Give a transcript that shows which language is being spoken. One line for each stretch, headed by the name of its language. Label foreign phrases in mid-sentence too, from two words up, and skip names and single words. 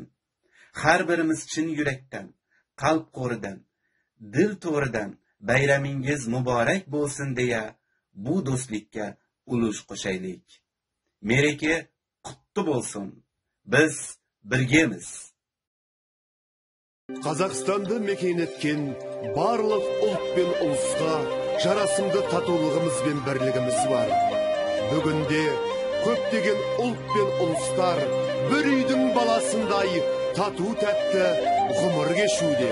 Uzbek: Har birimiz chin yurakdan, qalb qo'ridan, dil to'ridan bayramingiz muborak bo'lsin deya bu do'stlikka ulush qo'shaylik. Mereke qutlu bo'lsin. Biz birgemiz.
Kazakh: Қазақстанды мекен еткен барлық ұлт пен ұлысқа жарасымды татулығымыз бен бірлігіміз бар. Бүгінде көптеген ұлт пен ұлыстар бір үйдің баласындай тату тәтті ғұмыр кешуде.